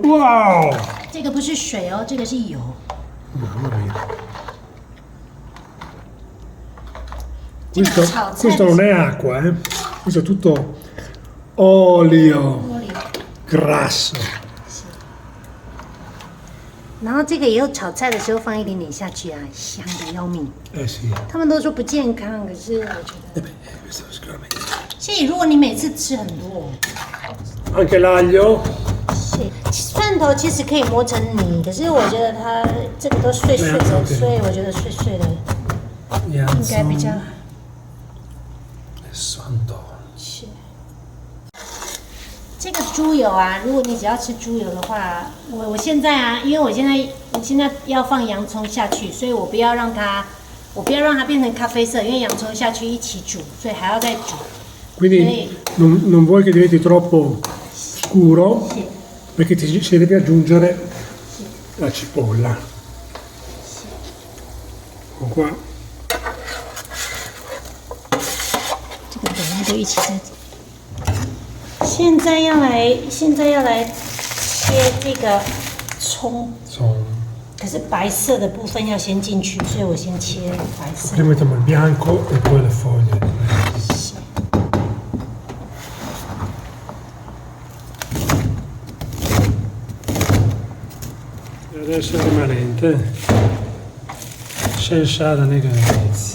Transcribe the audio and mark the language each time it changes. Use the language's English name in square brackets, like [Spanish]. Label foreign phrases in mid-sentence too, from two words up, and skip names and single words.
[English] Wow! [Chinese] 这个不是水哦，这个是油。 [Italian] Mamma mia. Questo non è acqua, questo è tutto olio grasso. [Chinese] 然后这个以后炒菜的时候放一点点下去啊，香的要命。 [Italian] Sì. [Chinese] 他们都说不健康，可是我觉得。 [Italian] Questo sicuramente. [Chinese] 所以如果你每次吃很多， [Italian] Anche l'aglio. [Chinese] 蒜头其实可以磨成泥，可是我觉得它这个都碎碎的，所以我觉得碎碎的应该比较。是。这个猪油啊，如果你只要吃猪油的话，我现在啊，因为我现在要放洋葱下去，所以我不要让它变成咖啡色，因为洋葱下去一起煮，所以还要再煮。 [Italian] Quindi non vuoi che diventi troppo scuro, perché si deve aggiungere la cipolla. Ecco qua. [Chinese] 这个等一下就一起在。现在要来切这个葱。可是白色的部分要先进去，所以我先切白色。 [Italian] Prima mettiamo il bianco e poi le foglie. Adesso il rimanente senza da negare.